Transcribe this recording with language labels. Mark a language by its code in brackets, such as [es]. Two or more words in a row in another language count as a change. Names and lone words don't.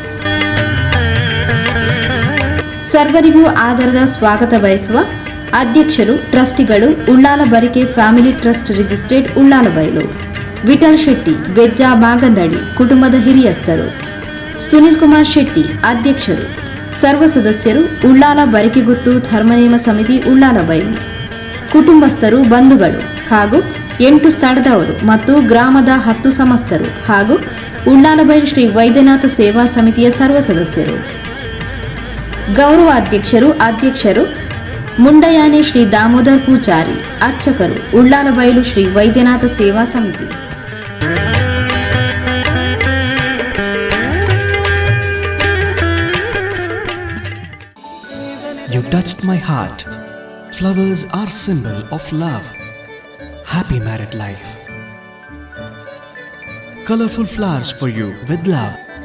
[kn] ಸರ್ವರಿಗೂ ಆಧಾರದ ಸ್ವಾಗತ ಬಯಸುವ ಅಧ್ಯಕ್ಷರು, ಟ್ರಸ್ಟಿಗಳು, ಉಳ್ಳಾಲ ಬರಿಕೆ ಫ್ಯಾಮಿಲಿ ಟ್ರಸ್ಟ್ ರಿಜಿಸ್ಟರ್ಡ್ ಉಳ್ಳಾಲಬೈಲು. ವಿಠಲ್ ಶೆಟ್ಟಿ, ಬೆಜ್ಜಾ ಮಾಗಂದಡಿ ಕುಟುಂಬದ ಹಿರಿಯಸ್ಥರು. ಸುನಿಲ್ ಕುಮಾರ್ ಶೆಟ್ಟಿ ಅಧ್ಯಕ್ಷರು. ಸರ್ವ ಸದಸ್ಯರು ಉಳ್ಳಾಲ ಬರಿಕೆಗುತ್ತು ಧರ್ಮನೇಮ ಸಮಿತಿ ಉಳ್ಳಾಲಬೈಲು. ಕುಟುಂಬಸ್ಥರು, ಬಂಧುಗಳು ಹಾಗೂ 8 ಸ್ಥಳದವರು ಮತ್ತು ಗ್ರಾಮದ 10 ಸಮಸ್ತರು ಹಾಗೂ ಉಳ್ಳಾಲಬೈಲು ಶ್ರೀ ವೈದ್ಯನಾಥ ಸೇವಾ ಸಮಿತಿಯ ಸರ್ವ ಸದಸ್ಯರು. ಗೌರವಾಧ್ಯಕ್ಷರು, ಅಧ್ಯಕ್ಷರು ಮುಂಡಯಾನೆ ಶ್ರೀ ದಾಮೋದರ್ ಪೂಜಾರಿ, ಅರ್ಚಕರು ಉಳ್ಳಾಲಬೈಲು ಶ್ರೀ ವೈದ್ಯನಾಥ ಸೇವಾ ಸಮಿತಿ. [en] You touched my heart. Flowers are symbol of love. Happy married life. Colorful flowers for you with love.